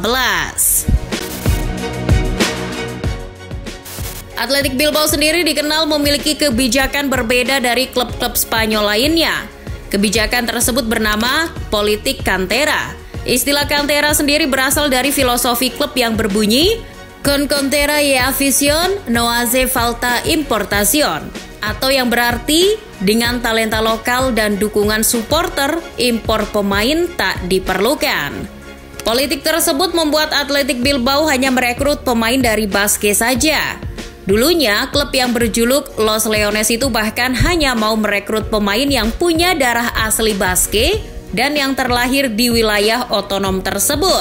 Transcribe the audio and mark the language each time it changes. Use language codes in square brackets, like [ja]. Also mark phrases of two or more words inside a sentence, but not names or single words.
[id] Athletic Bilbao sendiri dikenal memiliki kebijakan berbeda dari klub-klub Spanyol lainnya. Kebijakan tersebut bernama politik kantera. Istilah kantera sendiri berasal dari filosofi klub yang berbunyi [es] con cantera y afición no hace falta importación, [id] atau yang berarti dengan talenta lokal dan dukungan supporter, impor pemain tak diperlukan. Politik tersebut membuat Athletic Bilbao hanya merekrut pemain dari Basque saja. Dulunya, klub yang berjuluk Los Leones itu bahkan hanya mau merekrut pemain yang punya darah asli Basque dan yang terlahir di wilayah otonom tersebut.